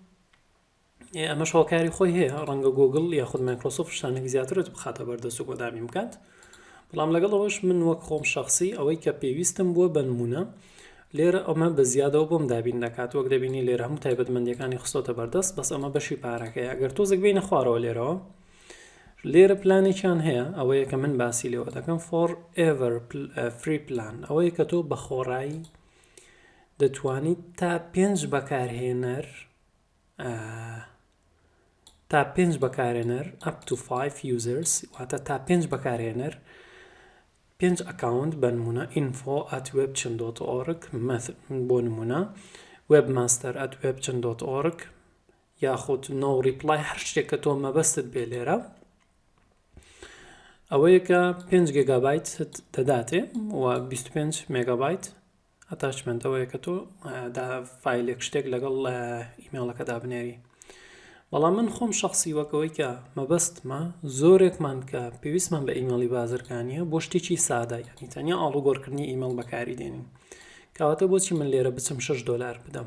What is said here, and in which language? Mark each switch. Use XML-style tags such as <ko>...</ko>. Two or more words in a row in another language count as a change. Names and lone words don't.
<ckb>ئەمە شۆکاری خۆی هەیە ڕەنگە گۆگڵ یاخود مایکرۆسۆفت شتانێک زیاترت بخاتە بەردەست و بۆ دابین بکات بەڵام لەگەڵ ئەوەش من وەک خۆم شخصی ئەوەی کە پێویستم بووە بە نمونە لێرە ئەمە بە زیادەوە بۆم دابین دەکات وەک دەبینی لێرە هەموو تایبەتمەندیەکانی خستۆتە بەردەست بەس ئەمە بەشی پارەکەیە ئەگەر تۆزێک بینە خوارەوە لێرە پلانێکیان هەیە ئەوەیە کە من باسی لێوە دەکەم</ckb> <en>forever free plan</en> <ckb>ئەوەیە کە تۆ بە خۆڕایی دەتوانیت تا 5 بەکارهێنەر</ckb> <en>up to 5 users</en> <ckb>واتە تا 5 بەکارهێنەر 5 ئەکاونت بە نمونە info@webchen.org بۆ نمونە webmaster@webchen.org یاخود</ckb> <en>no reply</en> <ckb>هەر شتێک کە تۆ مەبەستت بێ لێرە ئەوەیە کە 5 گیگابایت دەداتێ و 25 مێگابایت ئەتاچمنتەوەیە کە تۆ فایلێک شتێک لەگەڵ ئیمێڵەکە دابنێری بەڵام من خۆم شخصی وەکەوەی کە مەبەستمە زۆرێکمان کە پێویستمان بە ئیمێڵی بازرگانیە بۆ شتێکی سادە یعنی تەنیا ئاڵوگۆڕکردنی ئیمێڵ بەکاری دێنین کەواتە بۆچی من لێرە بچم $6 بدەم</ckb>